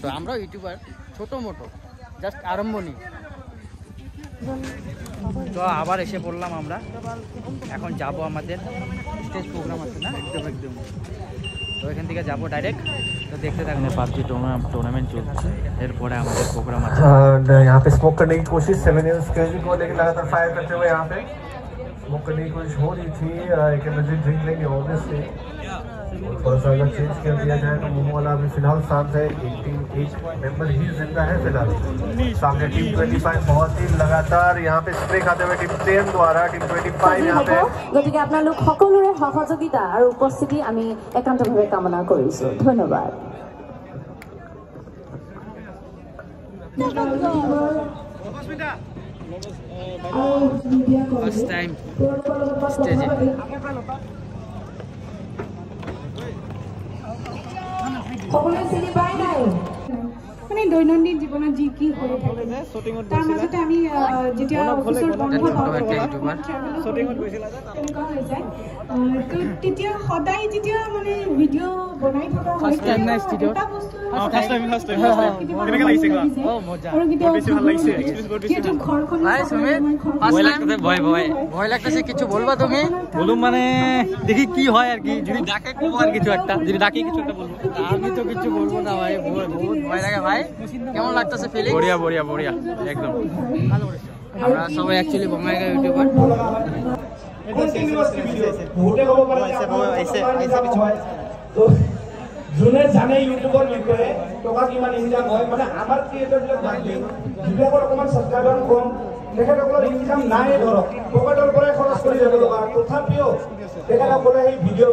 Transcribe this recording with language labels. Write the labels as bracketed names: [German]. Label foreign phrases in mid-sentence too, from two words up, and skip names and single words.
[Bangla] আমরাও ইউটিউবার ছোট মোটো জাস্ট আরম্ভনি তো আবার এসে পড়লাম আমরা এখন যাব আমাদের স্টেজ প্রোগ্রাম আছে না একদম তো এখান থেকে যাবো ডাইরেক্ট তো দেখতে থাকবেন পাবজি टूर्नामेंट চলছে এরপরে আমাদের প্রোগ্রাম আছে [Hindi] यहाँ पे स्मोक करने की कोशिश 7 इयर्स क्रेजी को लेकर लगातार फायर करते हुए यहाँ पे स्मोक करने की कोशिश हो रही थी एक [English] energy drink [Hindi] लेंगे ऑब्वियसली थोड़ा सा अगर चेंज कर दिया जाए तो मोमो वाला अभी फिलहाल शांत है एक मेंबर ही जिंदा है फिलहाल सामने टीम 25 बहुत ही लगातार यहाँ पे स्प्रे खाते हुए टीम 10 द्वारा टीम 25 यहाँ पे [Assamese] গতিকে আপোনালোক সকলোৰে সহযোগিতা আৰু উপস্থিতি আমি একান্তভাৱে কামনা কৰিছো ধন্যবাদ [English] first time [Bangla] স্টেজে [Assamese] সকলোৱে চিনি পায় নাই মানে দৈনন্দিন জীৱনত যি কি হৈ থাকে তাৰ মাজতে আমি যেতিয়া অফিচৰ বন্ধ পাওঁ তেনেকুৱা হৈ যায় তো তেতিয়া সদায় যেতিয়া মানে ভিডিঅ' বনাই থকা হয় এটা বস্তু [Bangla] ভয় লাগতেছে কিছু বলবা তুমি বলুন মানে দেখি কি হয় আর কি যদি ডাকে কব আর কিছু একটা যদি ডাকে কিছু একটা বলবো আমি তো কিছু বলবো না ভাই বহুত ভয় লাগে ভাই কেমন লাগতেছে ফিলিং [Hindi] बढ़िया एकदम [Bangla] আমরা সবাই অ্যাকচুয়ালি বঙ্গাইগা ইউটিউবার [Assamese] যোনে জানে ইউটিউবৰ বিষয়ে টকা কিমান ইনকাম হয় মানে আমাৰ ক্ৰিয়েটৰবিলাক বান্ধি যিবিলাকৰ অকণমান ছাবস্ক্ৰাইবাৰ কম তেখেতসকলৰ ইনকাম নাই ধৰক পকেটৰ পৰাই খৰচ কৰি যাব লগা তথাপিও তেখেতসকলে সেই ভিডিঅ'